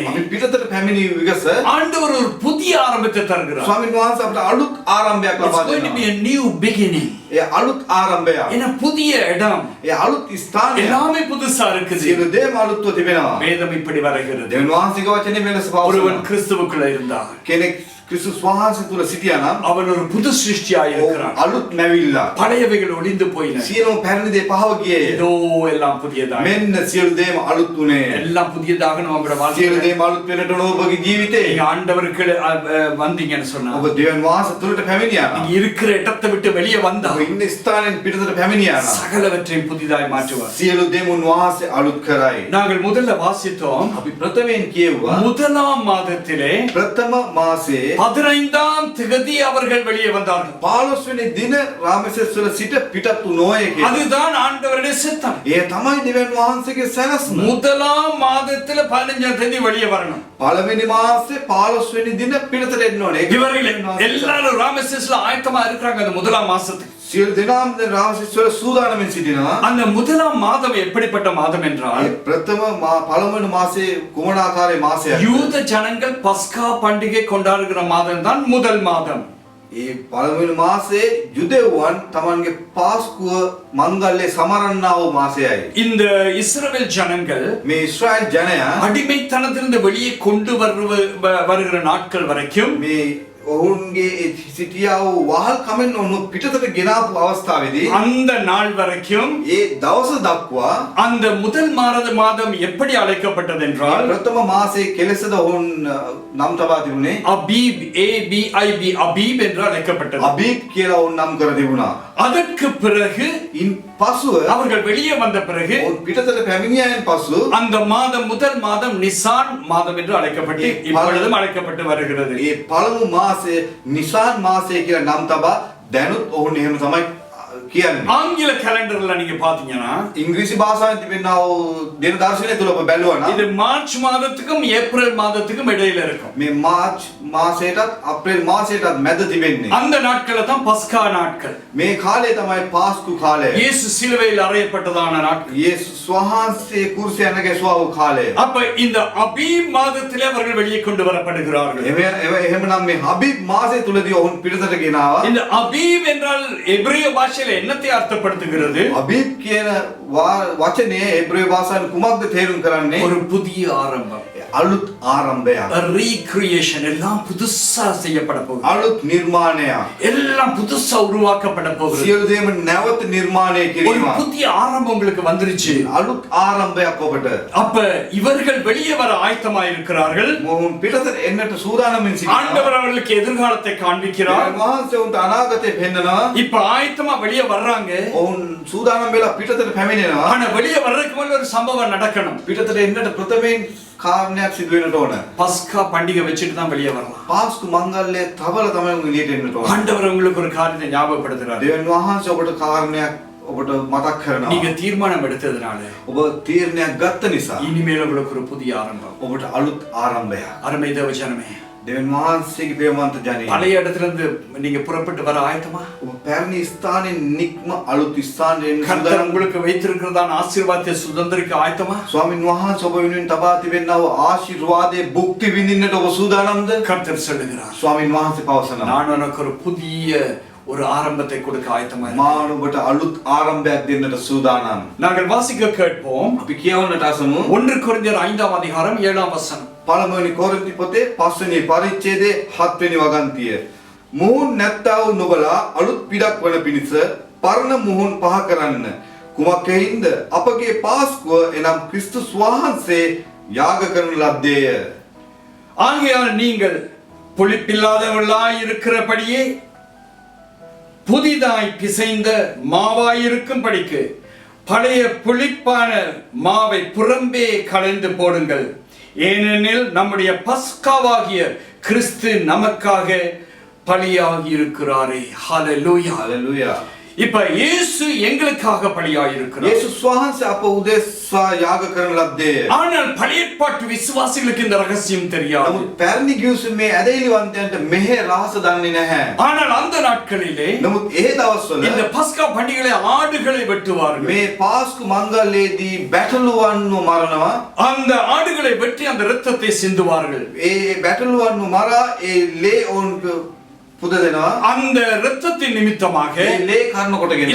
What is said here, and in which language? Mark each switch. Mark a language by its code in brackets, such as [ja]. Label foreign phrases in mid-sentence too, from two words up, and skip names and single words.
[si] අපි පිටතට පැමිණි විගස [ta] ஆண்டவர் ஒரு புதிய ஆரம்பத்தை தருகிறார். [si] ස්වාමීන් වහන්සේ අපට අලුත් ආරම්භයක් [en] It's [si] ලබා [en] going to be [si] දෙනවා. [en] a new beginning. [si] ඒ අලුත් ආරම්භය. [ta] என்ன புதிய இடம், [si] ඒ අලුත් ස්ථානය. [ta] எல்லாமே புதுசா இருக்குது. [si] සියලු දේම අලුත්ව තිබෙනවා. [ta] வேதம் இப்படி வருகிறது. [si] දෙවියන් වහන්සේගේ වචනේ මෙලෙස [ta] ஒருவன் [si] පවසනවා. [ta] கிறிஸ்துவுக்குள்ள இருந்தார், [si] කෙනෙක් ක්‍රිස්තුස් වහන්සේ තුල සිටියා නම් [ta] அவன் ஒரு புது சிருஷ்டியாய் இருக்கிறான். [si] අලුත් නැවිල්ලා. [ta] பழையவைகள் ஒளிந்து போயின, [si] සියලුම පැරණි දේ පහව ගියේ. [ta] ஏதோ எல்லாம் புதியதாக. [si] මෙන්න සියලු දේම අලුත් වුණේ. [ta] எல்லாம் புதியதாக நம்மளோட [si] සියලු [ta] வாழ்க்கையில [si] දේම අලුත් වෙනට ඕන ඔබගේ ජීවිතේ. [ta] நீங்க ஆண்டவருக்கு வந்தீங்கன்னு சொன்னா, [si] ඔබ දෙවියන් වහන්සේ තුලට පැමිණියා නම් [ta] நீங்க இருக்கிற இடத்தை விட்டு வெளியே வந்தா [si] ඔබ ඉන්න ස්ථානෙන් පිටතට පැමිණියා නම් [ta] சகலவற்றையும் புதிதாய் மாற்றுவார். [si] සියලු දේම උන්වහන්සේ අලුත් කරයි. [ta] நாங்கள் முதல்ல வாசித்தோம், [si] අපි ප්‍රථමයෙන් කියුවා [ta] முதலாம் மாதத்திலே [si] ප්‍රථම මාසයේ [ta] 15ஆம் திகதி அவர்கள் வெளியே வந்தார்கள். [si] 15 වෙනි දින රාමසෙස් වල සිට පිටත් වූ නොයේ කියලා. [ta] அதுதான் ஆண்டவருடைய சித்தம். [si] ඒ තමයි දෙවියන් වහන්සේගේ සැලැස්ම. [ta] முதலாம் மாதத்துல 15ஆம் தேதி வெளியே வரணும். [si] පළවෙනි මාසේ 15 වෙනි දින පිටතට එන්න ඕනේ. ඒක [ta] இவர்கள் [si] දෙවියන් වහන්සේ [ta] எல்லாரும் ராமசேஸ்ல ஆயத்தமா இருக்கிறாங்க அந்த முதலாம் மாசத்துக்கு. [si] සියලු දෙනාම දැන් රාමසෙස් වල සූදානම්ෙන් සිටිනවා. [ta] அந்த முதலாம் மாதம் எப்படிப்பட்ட மாதம் என்றால், [si] ඒ ප්‍රථම පළවෙනි මාසේ කුමන ආකාරයේ මාසයක්ද? [ta] யூத ஜனங்கள் பஸ்கா பண்டிகை கொண்டாடுகிற மாதம் தான் முதல் மாதம். [si] ඒ පළවෙනි මාසේ යුදෙව්වන් තමන්ගේ පාස්කුව මංගල්‍යය සමරන්නා වූ මාසයයි. [ta] இந்த இஸ்ரவேல் ஜனங்கள் [si] මේ ඊශ්‍රායල් ජනයා [ta] அடிமைத்தனத்திலிருந்து வெளியே கொண்டு வருகிற நாட்கள் வரைக்கும் [si] මේ ඔවුන්ගේ සිටියා වූ වහල් කමෙන් ඔවුන් පිටතට ගෙනාපු අවස්ථාවේදී [ta] அந்த நாள் வரைக்கும் [si] ඒ දවස දක්වා [ta] அந்த முதல் மாதம் எப்படி அழைக்கப்பட்டது என்றால், [si] ප්‍රථම මාසයේ කෙලෙසද ඔවුන් නම් තබා තිබුණේ [ta] அபீப், ABIB, அபீப் என்று அழைக்கப்பட்டது. [si] අබීබ් කියලා ඔවුන් නම් කර තිබුණා. [ta] அதற்கு பிறகு [si] ඉන් පසුව [ta] அவர்கள் வெளியே வந்த பிறகு [si] ඔවුන් පිටතට පැමිණියායින් පසු [ta] அந்த முதல் மாதம் நிசான் மாதம் என்று அழைக்கப்பட்டு இப்பொழுதும் அழைக்கப்பட்டு வருகிறது. [si] ඒ පළමු මාසය නිසාන් මාසය කියලා නම් තබා දැනුත් ඔවුන් එහෙම තමයි කියන්නේ. [ta] ஆங்கில கேலண்டர்ல நீங்க பாத்தீங்கன்னா [si] ඉංග්‍රීසි භාෂාවෙන් තිබෙනා වූ දින දර්ශනය තුල ඔබ බැලුවා නම් [ta] இது மார்ச் மாதத்துக்கும் ஏப்ரல் மாதத்துக்கும் இடையில இருக்கும். [si] මේ මාර්ච් මාසයටත් අප්‍රේල් මාසයටත් මැද තිබෙන්නේ. [ta] அந்த நாட்கள தான் பஸ்கா நாட்கள். [si] මේ කාලය තමයි පාස්කු කාලය. [ta] இயேசு சிலுவையில் அறையப்பட்டதான நாட்கள். [si] යේසුස් වහන්සේ කුරුසය යන ගැසුවා වූ කාලය. [ta] அப்ப இந்த அபீப் மாதத்திலே அவர்கள் வெளியே கொண்டு வரப்படுகிறார்கள். [si] එහෙමනම් මේ හබීබ් මාසය තුලදී ඔවුන් පිටතට ගෙනාවා. [ta] இந்த அபீப் என்றால் எபிரேய பாஷையில என்னத்தை அர்த்தப்படுத்துகிறது? [si] හබීබ් කියන වචනේ එබ්‍රේය භාෂාවෙන් කුමක්ද තේරුම් කරන්නේ? [ta] ஒரு புதிய ஆரம்பம். [si] අලුත් ආරම්භයක්. [en] A recreation. [ta] எல்லாம் புதுசா செய்யப்பட போகுது. [si] අලුත් නිර්මාණයක්. [ta] எல்லாம் புதுசா உருவாக்கப்பட போகுது. [si] සියලු දේම නැවත නිර්මාණය [ta] ஒரு [si] කිරීම. [ta] புதிய ஆரம்பம் உங்களுக்கு வந்துருச்சு. [si] අලුත් ආරම්භයක් ඔබට. [ta] அப்ப இவர்கள் வெளியே வர ஆயத்தமாய் இருக்கிறார்கள். [si] මොවුන් පිටතට එන්නට සූදානම්ෙන් සිටිනවා. [ta] ஆண்டவர் அவர்களுக்கு எதிர்காலத்தை காண்பிக்கிறார். [si] වහන්සේ උන්ට අනාගතය පෙන්නනවා. [ta] இப்ப ஆயத்தமா வெளியே வர்றாங்க. [si] ඔවුන් සූදානම් වෙලා පිටතට පැමිණෙනවා. [ta] ஆனா வெளியே வர்றதுக்கு முன்னாடி ஒரு சம்பவம் நடக்கணும். [si] පිටතට එන්නට ප්‍රථමයෙන් කාරණයක් සිදු වෙන්නට ඕන. [ta] பஸ்கா பண்டிகை வச்சிட்டு தான் வெளியே வரலாம். [si] පාස්කු මංගල්‍යය තවල තමයි උන් එළියට එන්නට ඕන. [ta] ஆண்டவர் உங்களுக்கு ஒரு காரியத்தை ஞாபகப்படுத்துறார். [si] දෙවියන් වහන්සේ ඔබට කාරණයක් ඔබට මතක් කරනවා. [ta] நீங்க தீர்மானம் எடுத்ததனால [si] ඔබ තීරණයක් ගත්ත නිසා [ta] இனிமேல் உங்களுக்கு ஒரு புதிய ஆரம்பம். [si] ඔබට අලුත් ආරම්භයක්. [ta] அருமை தேவஜனமே, [si] දෙවියන් වහන්සේගේ ප්‍රේමවන්ත ජනයා. [ta] பழைய இடத்துல இருந்து நீங்க புறப்பட்டு வர ஆயத்தமா? [si] ඔබ පැරණි ස්ථානෙන් නික්ම අලුත් ස්ථානයෙන් [ta] கர்த்தர் உங்களுக்கு வைத்திருக்கிறதான ஆசீர்வாதத்தை சுதந்திரிக்க ஆயத்தமா? [si] ස්වාමීන් වහන්සේ ඔබ වෙනුවෙන් තබා තිබෙනා වූ ආශිර්වාදයේ භුක්ති විඳින්නට ඔබ සූදානම්ද? [ta] கர்த்தர் சொல்லுகிறார், [si] ස්වාමීන් වහන්සේ පවසනවා. [ta] நான் உனக்கு ஒரு புதிய ஒரு ஆரம்பத்தை கொடுக்க ஆயத்தமா [si] මා [ta] இருக்கிறேன். [si] ඔබට අලුත් ආරම්භයක් දෙන්නට සූදානම්. [ta] நாங்கள் வாசிக்க கேட்போம். [si] අපි කියවන්නට අසමු. [ta] 1 கொரிந்தியர் 5ஆம் அதிகாரம் 7ஆம் வசனம். [si] පළමුවෙනි කොරින්ති පොතේ 5 වෙනි පරිච්ඡේදයේ 7 වෙනි වගන්තිය. මුහුන් නැත්තා වූ නුඹලා අලුත් පිටක් වන පිණිස පරණ මුහුන් පහ කරන්න. කුමක්ෙහිඳ අපගේ පාස්කුව එනම් ක්‍රිස්තුස් වහන්සේ යාග කරන ලද්දේය. [ta] ஆகையால் நீங்கள் புளிப்பில்லாதவர்களாய் இருக்கிறபடியே புதிதாய் பிசைந்த மாவாயிருக்கும்படிக்கு பழைய புளிப்பான மாவை புறம்பே களைந்து போடுங்கள். ஏனெனில் நம்முடைய பஸ்காவாகிய கிறிஸ்து நமக்காக பலியாகி இருக்கிறாரே. ஹல்லேலூயா. [si] හලෙලූයා. [ta] இப்ப இயேசு எங்களுக்காக பலியாகி இருக்கிறார். [si] යේසුස් වහන්සේ අප උදෙසා යාග කරන ලද්දේය. [ta] ஆனால் பழைய ஏற்பாட்டு விசுவாசிகளுக்கு இந்த ரகசியம் தெரியாது. [si] නමුත් පැරණි ගිවිසුමේ ඇදහිලිවන්තයන්ට මෙහෙ රහස දන්නේ නැහැ. [ta] ஆனால் அந்த நாட்களிலே [si] නමුත් ඒ දවස්වල [ta] இந்த பஸ்கா பண்டிகையிலே ஆடுகளை வெட்டுவார்கள். [si] මේ පාස්කු මංගල්‍යයේදී බැටළුවන්ව මරනවා. [ta] அந்த ஆடுகளை வெட்டி அந்த இரத்தத்தை சிந்துவார்கள். [si] ඒ බැටළුවන්ව මරා ඒ ලේ ඔවුන් පුද දෙනවා. [ta] அந்த இரத்தத்தின் நிமித்தமாக [si] ඒ ලේ කර්ණ කොටගෙන